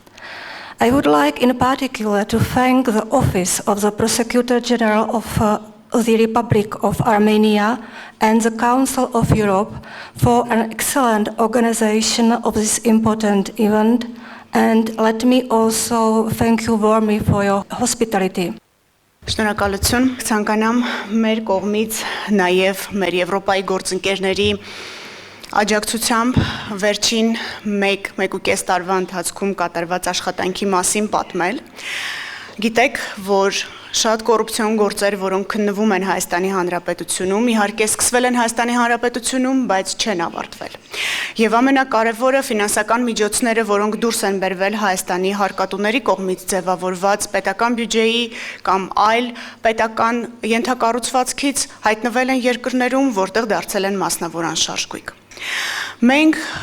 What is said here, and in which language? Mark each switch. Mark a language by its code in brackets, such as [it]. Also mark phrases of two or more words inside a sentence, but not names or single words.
[en] I would like in particular to thank the Office of the Prosecutor General of the Republic of Armenia and the Council of Europe for an excellent organization of this important event, and let me also thank you warmly for your hospitality. [hy] Շնորհակալություն, ցանկանամ մեր կողմից նաև մեր Եվրոպայի գործընկերների աջակցությամբ վերջին 1.5 տարվա ընթացքում կատարված աշխատանքի մասին պատմել։ Գիտեք, որ շատ կոռուպցիոն գործեր, որոնք քննվում են Հայաստանի Հանրապետությունում, իհարկե սկսվել են Հայաստանի Հանրապետությունում, բայց չեն ավարտվել։ Եվ ամենակարևորը ֆինանսական միջոցները, որոնք դուրս են բերվել Հայաստանի հարկատուների կողմից ձևավորված պետական բյուջեի կամ այլ պետական ենթակառուցվածքից հայտնվել են երկրներում, որտեղ դարձել են մասնավոր անշարժ գույք։ Մենք